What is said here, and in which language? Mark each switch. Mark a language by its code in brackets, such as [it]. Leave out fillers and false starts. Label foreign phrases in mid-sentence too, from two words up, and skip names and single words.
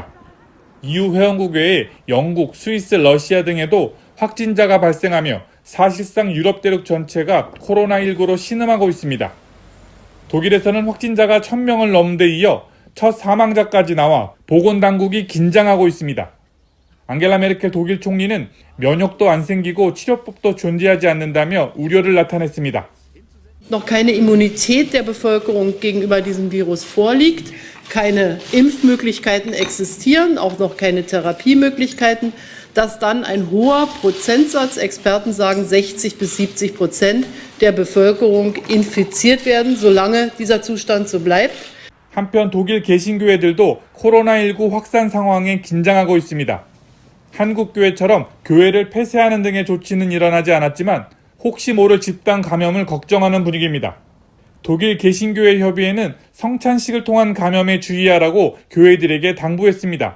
[ko] EU 회원국 외에 영국, 스위스, 러시아 등에도 확진자가 발생하며 사실상 유럽 대륙 전체가 코로나19로 신음하고 있습니다. 독일에서는 확진자가 1,000명을 넘는 데 이어 첫 사망자까지 나와 보건당국이 긴장하고 있습니다. 앙겔라 메르켈 독일 총리는 면역도 안 생기고 치료법도 존재하지 않는다며 우려를 나타냈습니다. [de] noch keine Immunität der Bevölkerung gegenüber diesem Virus vorliegt, keine Impfmöglichkeiten existieren, auch noch keine Therapiemöglichkeiten, dass dann ein hoher Prozentsatz, Experten sagen 60-70% der Bevölkerung infiziert werden, solange dieser Zustand so bleibt. [ko] 한편 독일 개신교회들도 코로나19 확산 상황에 긴장하고 있습니다. 한국교회처럼 교회를 폐쇄하는 등의 조치는 일어나지 않았지만 혹시 모를 집단 감염을 걱정하는 분위기입니다. 독일 개신교회 협의회는 성찬식을 통한 감염에 주의하라고 교회들에게 당부했습니다.